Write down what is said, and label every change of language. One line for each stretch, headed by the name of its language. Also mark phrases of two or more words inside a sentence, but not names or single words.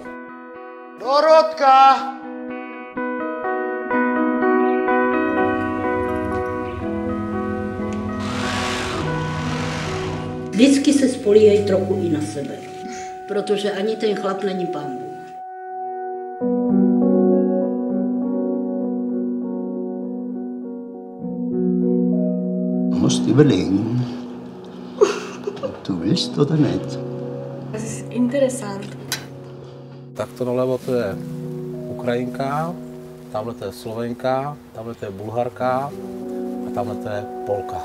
Czech: Dorotka! Vždycky se spolíhej trochu i na sebe, protože ani ten chlap není pán Bůh.
German: Musst überlegen. Du willst oder nicht? Das ist interessant.
Czech: Takto nalevo to je Ukrajinka, tamhle to je Slovenka, tamhle to je Bulharka a tamhle to je Polka.